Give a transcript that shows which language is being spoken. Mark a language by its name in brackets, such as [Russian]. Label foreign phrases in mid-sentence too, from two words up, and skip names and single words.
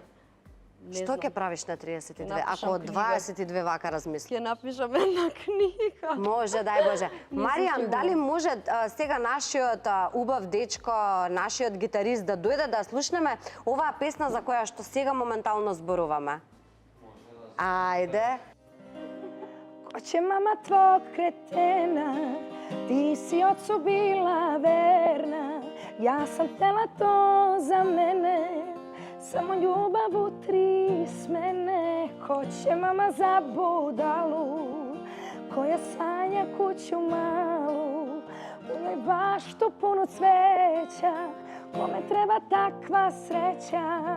[Macedonian] Што ќе правиш на 32? Ако од 22 вака размисли? Ќе напишам една книга. Може, дај Боже. Маријан, дали може сега нашиот убав дечко, нашиот гитарист да дојде да слушнеме оваа песна за која што сега моментално зборуваме? Ајде. [Serbian] Ko će mama tvog kretena, ti si ocu bila verna, ja sam htjela to za mene, samo ljubav u 3 smene. Ko će mama za budalu, koja sanja kuću malu, u njoj baštu punu cveća, kome treba takva sreća.